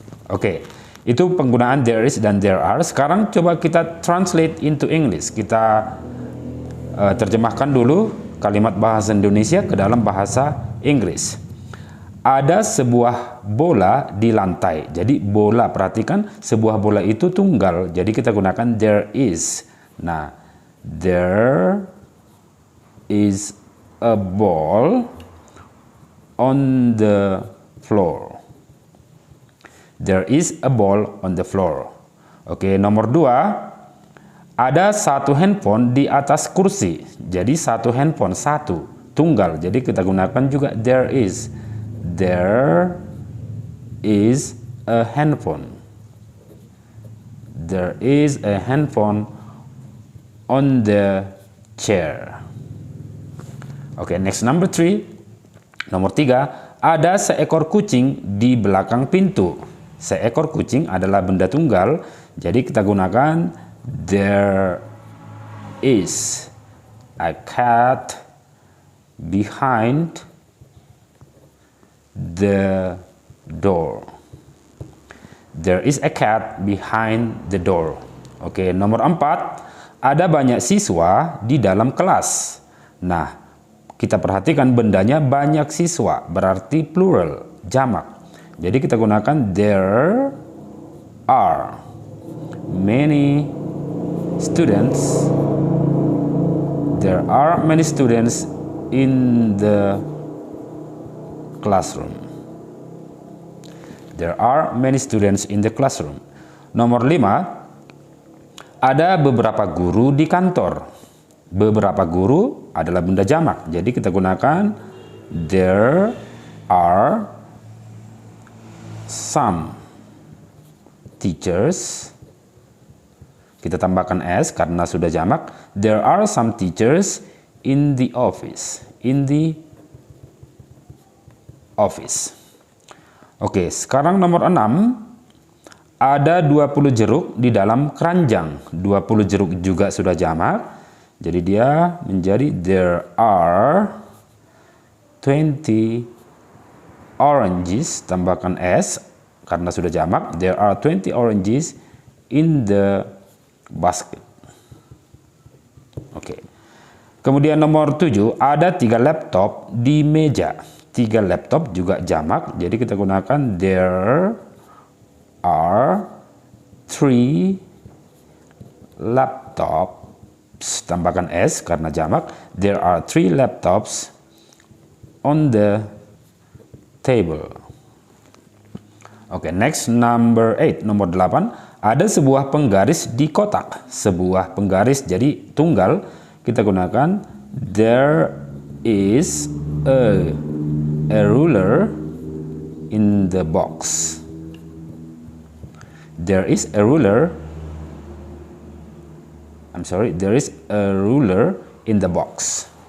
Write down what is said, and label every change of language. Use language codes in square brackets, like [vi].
[id] Oke, itu penggunaan there is dan there are. Sekarang coba kita [en] translate into English. [id] Kita terjemahkan dulu kalimat bahasa Indonesia ke dalam bahasa Inggris. Ada sebuah bola di lantai. Jadi bola, perhatikan sebuah bola itu tunggal. Jadi kita gunakan there is. [en] Nah, there is a ball on the floor. There is a ball on the floor. [id] Oke, nomor 2, ada satu handphone di atas kursi. Jadi satu handphone, satu. tunggal. Jadi kita gunakan juga [en] there is. There is a handphone. There is a handphone on the chair. [id] Oke, [en] next number 3. [id] Nomor 3, ada seekor kucing di belakang pintu. Seekor kucing adalah benda tunggal, jadi kita gunakan [en] there is a cat behind the door. There is a cat behind the door. [id] Oke, nomor 4, ada banyak siswa di dalam kelas. Nah, kita perhatikan bendanya banyak siswa, berarti plural, jamak. Jadi kita gunakan [en] there are many students. There are many students in the classroom. There are many students in the classroom. [id] Nomor 5, ada beberapa guru di kantor. Beberapa guru adalah benda jamak. Jadi kita gunakan [en] there are some teachers. [id] Kita tambahkan s karena sudah jamak. [en] There are some teachers in the office. In the office. [id] Oke, sekarang nomor 6. Ada 20 jeruk di dalam keranjang. 20 jeruk juga sudah jamak. Jadi dia menjadi [en] there are 20 oranges. [id] Tambahkan s karena sudah jamak. [en] There are 20 oranges in the basket. [id] Oke. Kemudian nomor 7, ada 3 laptop di meja. 3 laptop juga jamak, jadi kita gunakan [en] there are 3 laptops. [id] Tambahkan s karena jamak. [en] There are 3 laptops on the table. [id] Oke, [en] next number 8, [id] nomor 8. Ada sebuah penggaris di kotak. Sebuah penggaris jadi tunggal. Kita gunakan [en] there is a ruler in the box. There is a ruler. There is a ruler in the box.